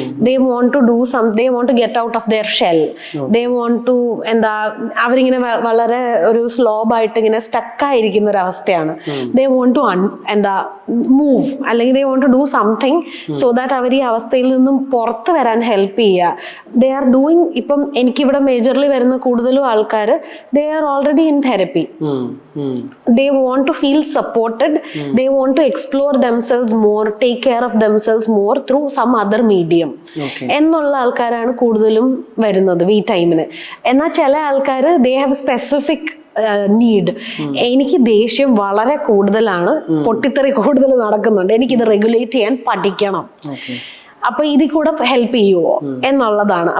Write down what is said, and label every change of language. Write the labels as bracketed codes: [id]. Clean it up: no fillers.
[en] They want to get out of their shell. They want to [ml] അവരിങ്ങനെ വളരെ ഒരു സ്ലോബായിട്ട് ഇങ്ങനെ സ്റ്റക്കായിരിക്കുന്ന ഒരു അവസ്ഥയാണ്. [en] they want to move, അല്ലെങ്കിൽ they want to do something so that [ml] അവർ ഈ അവസ്ഥയിൽ നിന്നും പുറത്ത് വരാൻ ഹെൽപ്പ് ചെയ്യുക. [en] They are doing. [ml] ഇപ്പം എനിക്കിവിടെ മേജർലി വരുന്ന കൂടുതലും ആൾക്കാർ [en] They are already in therapy. They want to feel supported. They want to explore themselves more, take care of themselves more through some other medium. [ml] എന്നുള്ള ആൾക്കാരാണ് കൂടുതലും വരുന്നത് ഈ ടൈമിന്. എന്നാൽ ചില ആൾക്കാർ [en] they have specific [ml] നീഡ്. എനിക്ക് ദേഷ്യം വളരെ കൂടുതലാണ്, പൊട്ടിത്തെറി കൂടുതൽ നടക്കുന്നുണ്ട്, എനിക്കിത് റെഗുലേറ്റ് ചെയ്യാൻ പഠിക്കണം, അപ്പൊ ഇതിൽ കൂടെ ഹെൽപ്പ് ചെയ്യുമോ എന്നുള്ളതാണ്.